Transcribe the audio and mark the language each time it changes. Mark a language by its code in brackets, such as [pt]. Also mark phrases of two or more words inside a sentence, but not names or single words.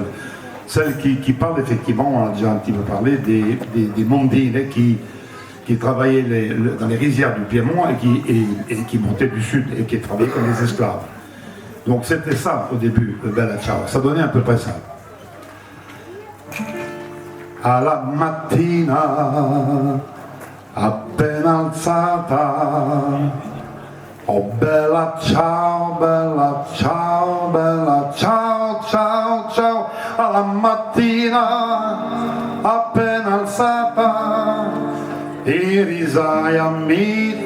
[fr] Celle qui parle effectivement, on a déjà un petit peu parlé, des mondines qui travaillaient dans les rizières du Piémont et qui montaient du sud et qui travaillaient comme des esclaves. Donc c'était ça au début de Bella Ciao, ça donnait à peu près ça. [it] Alla mattina appena alzata, oh bella ciao, bella ciao, bella ciao, ciao, ciao, alla mattina appena alzata, e risaia mi